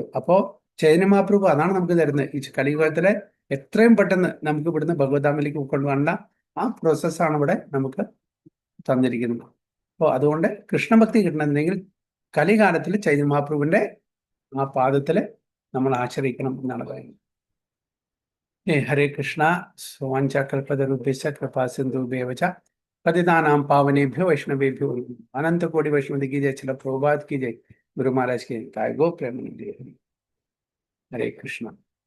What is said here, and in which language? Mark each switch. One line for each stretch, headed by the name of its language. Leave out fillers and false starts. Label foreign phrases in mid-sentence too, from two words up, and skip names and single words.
Malayalam: അപ്പോൾ ചൈതന്യ മഹാപ്രഭു അതാണ് നമുക്ക് തരുന്നത്. ഈ കലിയുഗത്തിലെ എത്രയും പെട്ടെന്ന് നമുക്ക് ഇവിടുന്ന് ഭഗവദ്ധാമിലേക്ക് കൊണ്ടുപോകാനുള്ള ആ പ്രോസസ്സാണ് ഇവിടെ നമുക്ക് തന്നിരിക്കുന്നത്. അപ്പോൾ അതുകൊണ്ട് കൃഷ്ണഭക്തി കിട്ടണമെന്നുണ്ടെങ്കിൽ കലികാലത്തിൽ ചൈതന്യ മഹാപ്രഭുവിന്റെ ആ പാദത്തിൽ നമ്മൾ ആശ്രയിക്കണം എന്നാണ് പറയുന്നത്.
Sanskrit: ഹരേ കൃഷ്ണ. സ്വാഞ്ചകൽപതരുഭ്യശ്ച കൃപാ സിന്ധുഭ്യവച പതിതാനാം പാവനേഭ്യോ വൈഷ്ണവേഭ്യോ അനന്തകോടി വൈഷ്ണവ
Hindi: की जय, ചില പ്രഭുപാദ് की जय, ഗുരു മഹാരാജ് की जय, गो प्रेमानंद। हरे कृष्णा।